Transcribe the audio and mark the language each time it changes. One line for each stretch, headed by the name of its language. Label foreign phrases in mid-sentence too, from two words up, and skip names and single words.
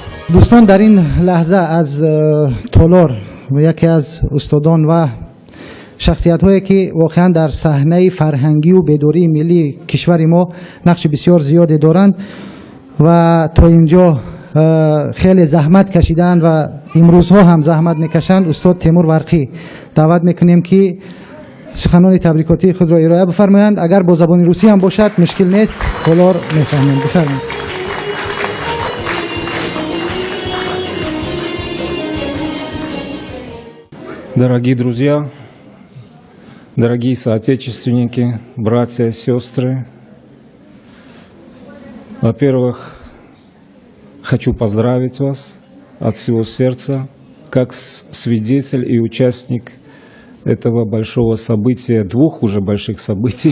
Persian: دوستان در این لحظه از تالار و یکی از استادان و شخصیت هایی که واقعا در صحنه فرهنگی و بیداری ملی کشور ما نقش بسیار زیادی دارند و تا اینجا خیلی زحمت کشیدن و امروزها هم زحمت میکشند. استاد تیمور برقی دعوت میکنیم که سخنان تبریکاتی خود را ارائه بفرمایند. اگر با زبان روسی هم باشد مشکل نیست، تالار میفهمیم. بفرمایید.
Russian: Дорогие друзья, дорогие соотечественники, братья и сестры, во-первых, хочу поздравить вас от всего сердца, как свидетель и участник этого большого события, двух уже больших событий.